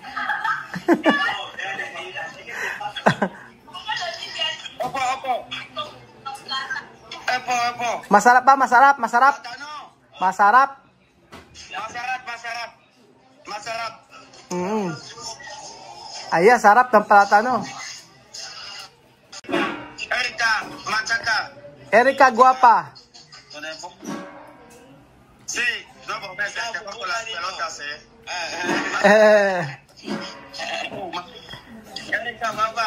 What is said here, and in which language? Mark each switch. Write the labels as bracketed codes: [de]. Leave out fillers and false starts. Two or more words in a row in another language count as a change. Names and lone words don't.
[tl] Opo. Masarap ba? Masarap? Plátano. Masarap? Masarap. Ayan, sarap ng plátano. [es] Erika, machaca. Erika, guapa. Sí, no, porque te pongo las pelotas, Erika, guapa.